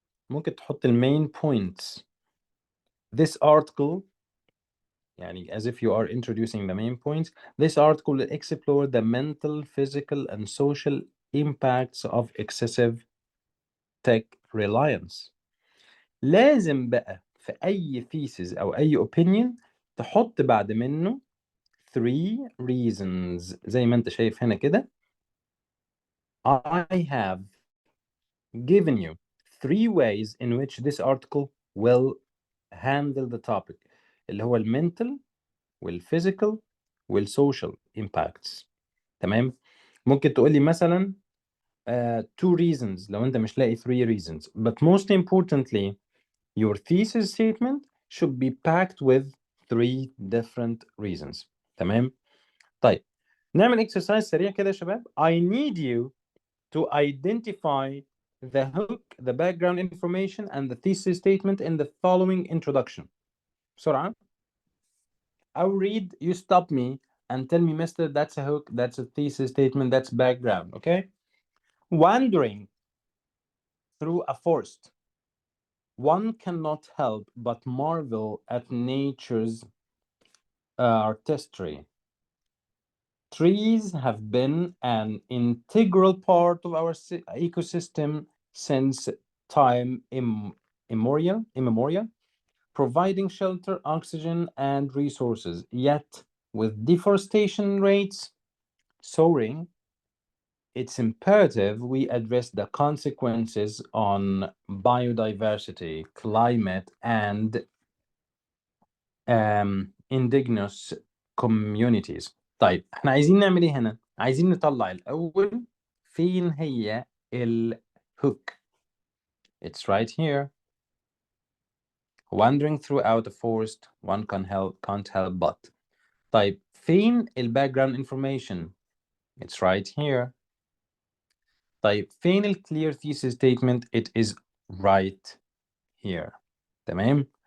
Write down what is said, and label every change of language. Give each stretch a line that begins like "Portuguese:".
Arabic: ممكن تحط
English: main points. This article
Arabic: يعني
English: as if you are introducing the main points. This article will explore the mental, physical, and social impacts of excessive tech reliance.
Arabic: لازم بقى في أي thesis أو أي opinion تحط بعد منه 3 reasons زي ما أنت شايف هنا كده.
English: I have given you 3 ways in which this article will handle the topic
Arabic: اللي هو
English: mental والphysical والsocial impacts.
Arabic: تمام. ممكن تقول لي مثلا 2 reasons لو أنت مش لاقي 3 reasons.
English: But most importantly, your thesis statement should be packed with 3 different reasons.
Arabic: تمام. طيب نعمل exercise سريع كده يا شباب.
English: I need you to identify the hook, the background information, and the thesis statement in the following introduction.
Arabic: بسرعة.
English: I'll read, you stop me and tell me, mister, that's a hook, that's a thesis statement, that's background, okay? Wandering through a forest, one cannot help but marvel at nature's artistry. Trees have been an integral part of our ecosystem since time immemorial, providing shelter, oxygen, and resources. Yet, with deforestation rates soaring, it's imperative we address the consequences on biodiversity, climate, and indigenous communities.
Arabic: طيب احنا عايزين نعمل ايه هنا؟ عايزين نطلع الأول فين هي الhook.
English: It's right here. Wandering throughout the forest, one can't help but.
Arabic: طيب فين
English: background information? It's right here.
Arabic: طيب فين
English: clear thesis statement? It is right here.
Arabic: تمام.